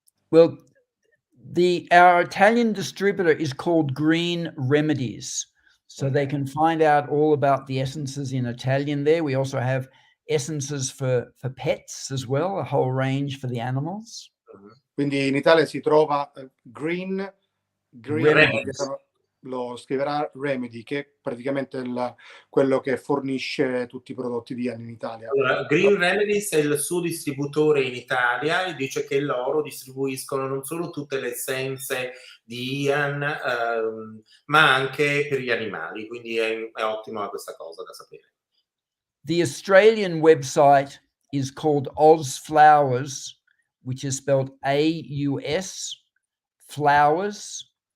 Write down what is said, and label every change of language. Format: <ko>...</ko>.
<en>Well, our Italian distributor is called Green Remedies. So they can find out all about the essences in Italian there. We also have essences for pets as well, a whole range for the animals.</en> <it>Quindi in Italia si trova Green</it> <en>Remedies.</en> <it>lo scriverà Remedy, che è praticamente quello che fornisce tutti i prodotti di Ian in Italia. Allora, Green Remedies è il suo distributore in Italia e dice che loro distribuiscono non solo tutte le essenze di Ian, ma anche per gli animali, quindi è ottima questa cosa da sapere.</it> <en>The Australian website is called Oz Flowers, which is spelled AUS flowers.com.au.</en>